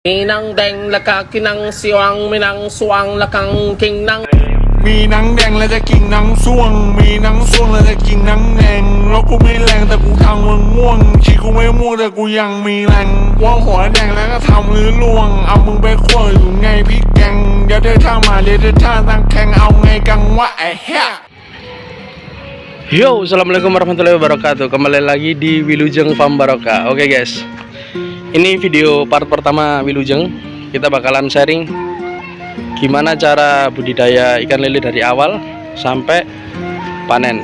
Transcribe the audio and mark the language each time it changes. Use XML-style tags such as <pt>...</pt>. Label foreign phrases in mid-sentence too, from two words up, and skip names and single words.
<th>Minang deng laka kinang siwang minang suang lakang king nang มีหนังแดงแล้วจะกินหนังส่วงมีหนังส่วงแล้วจะกินหนังแดงแล้วกูไม่แรงแต่กูทำมึงม่วงชีกูไม่ม่วงแต่กูยังมีแรงว่าหัวแดงแล้วก็ทำหรือล่วงเอามึงไปคั่วอยู่ไงพี่แกงเดี๋ยวเธอท่ามาเดี๋ยวเธอท่าตั้งแข่งเอาไงกังวะไอ้เหี้ย</th> <id>Yo,</id> <ar>السلام عليكم ورحمة الله وبركاته.</ar> <id>Kembali lagi di Wilujeng Farm Barokah. Oke guys, ini video part pertama Wilujeng. Kita bakalan sharing gimana cara budidaya ikan lele dari awal sampai panen.</id>